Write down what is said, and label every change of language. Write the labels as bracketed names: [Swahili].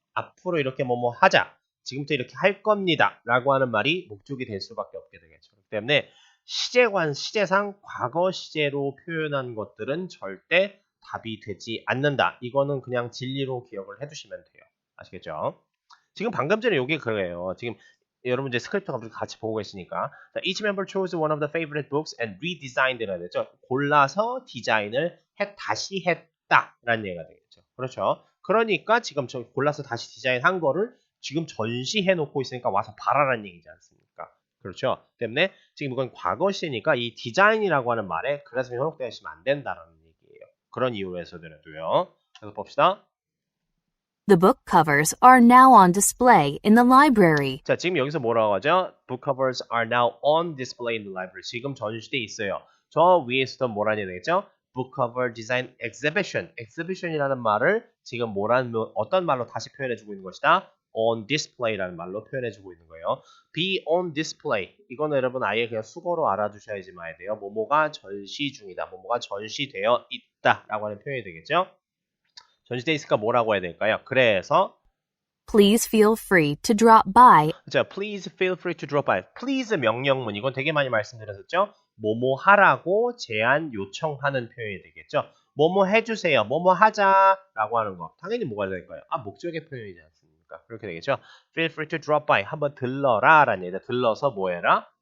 [Korean] 앞으로 이렇게 뭐뭐 하자. 지금부터 이렇게 할 겁니다. 라고 하는 말이 목적이 될 수밖에 없게 되겠죠. 그렇기 때문에 시제상 과거 시제로 표현한 것들은 절대 답이 되지 않는다. 이거는 그냥 진리로 기억을 해두시면 돼요. 아시겠죠? 지금 방금 전에 이게 그래요. 지금 여러분 이제 스크립트가 같이 보고 계시니까 [English] each member chose one of the favorite books and redesigned [Korean] 이라는 거죠. 골라서 디자인을 다시 했다라는 얘기가 되겠죠. 그렇죠. 그러니까 지금 저 골라서 다시 디자인한 거를 지금 전시해 놓고 있으니까 와서 봐라라는 얘기지 않습니까? 그렇죠. 때문에 지금 이건 과거 시니까 이 디자인이라고 하는 말에 그래서 현혹되시면 안 된다라는 얘기예요. 그런 이유에서더라도요. 그래서 봅시다. [English] The book covers are now on display in the library. [Korean] 자, 지금 여기서 뭐라고 하죠? [English] Book covers are now on display in the library. [Korean] 지금 전시돼 있어요. 저 위에서도 뭐라니 되겠죠? [English] Book cover design exhibition. [Korean] exhibition이라는 말을 지금 어떤 말로 다시 표현해주고 있는 것이다? on display라는 말로 표현해주고 있는 거예요. [English] be on display. [Korean] 이거는 여러분 아예 그냥 수거로 알아두셔야지만 돼요. 뭐뭐가 전시 중이다. 뭐뭐가 전시되어 있다라고 하는 표현이 되겠죠? 전시돼 있으니까 뭐라고 해야 될까요? 그래서 [English] Please feel free to drop by. 자, please feel free to drop by. [Korean] please 명령문. 이건 되게 많이 말씀드렸었죠? 뭐뭐 하라고 제안 요청하는 표현이 되겠죠? 뭐뭐 해주세요. 뭐뭐 하자라고 하는 거. 당연히 뭐가 될까요? 목적의 표현이지 않습니까? 그렇게 되겠죠? [English] feel free to drop by. [Korean] 한번 들러라 라는 얘기다. 들러서 뭐 해라?